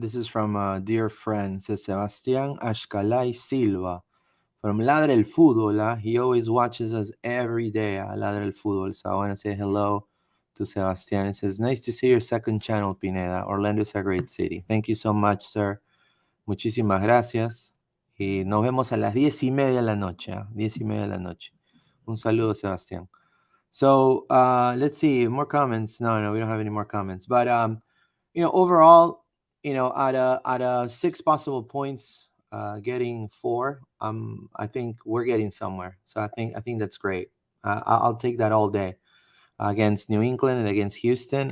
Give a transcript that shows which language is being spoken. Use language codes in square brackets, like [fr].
[en] This is from a dear friend, says Sebastián Ashcalay Silva from Ladra el Fútbol. He always watches us every day at Ladra el Fútbol. So I want to say hello to Sebastián. It says, nice to see your second channel, Pineda. Orlando is a great city. Thank you so much, sir. [es] Muchísimas gracias. Y nos vemos a las 10:30 de la noche. 10:30 de la noche. Un saludo, Sebastián. [en] So let's see more comments. No, we don't have any more comments. But overall, out of 6 possible points, getting 4, I think we're getting somewhere. So I think that's great. I'll take that all day against New England and against Houston.